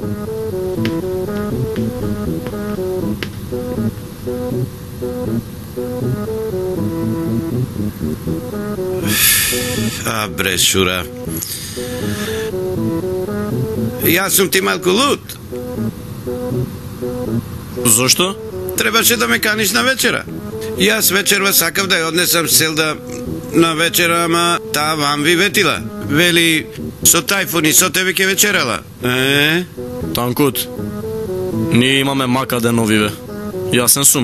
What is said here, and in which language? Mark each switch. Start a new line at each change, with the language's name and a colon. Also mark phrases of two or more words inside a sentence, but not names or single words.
Serbian: A bre, Šura. Ja sam ti malko lud. Zašto?
Macedonian: Trebаше да ме каниш на вечера. И аз вечерва сакав да ја однесам с цел да на вечера, ама таа вам ви ветила. Вели, со Тајфун и со тебе ке вечерала. Танкут, ние имаме мака деновиве. Јасен сум.